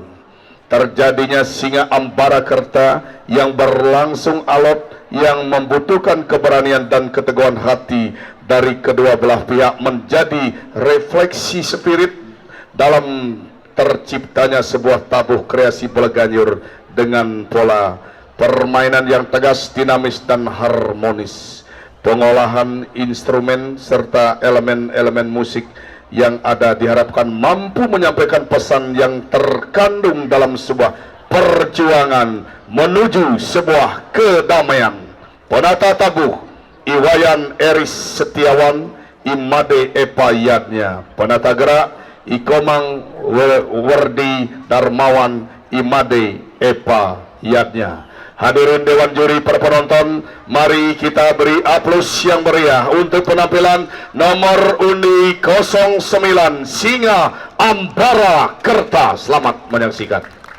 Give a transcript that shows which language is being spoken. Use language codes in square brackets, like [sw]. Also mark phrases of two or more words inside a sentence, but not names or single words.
[id] Terjadinya Singa Ambara Kerta yang berlangsung alot yang membutuhkan keberanian dan keteguhan hati dari kedua belah pihak menjadi refleksi spirit dalam terciptanya sebuah tabuh kreasi Beleganyur dengan pola permainan yang tegas, dinamis dan harmonis. Pengolahan instrumen serta elemen-elemen musik yang ada diharapkan mampu menyampaikan pesan yang terkandung dalam sebuah perjuangan menuju sebuah kedamaian. Penata tabuh Iwayan Eris Setiawan, Imade Epa Yadnya. Penata gerak Ikomang Werdi Darmawan, Imade Epa Yadnya. Hadirin Dewan Juri, para penonton, mari kita beri aplaus yang meriah untuk penampilan nomor undi 09 Singa Ambara Kerta. Selamat menyaksikan.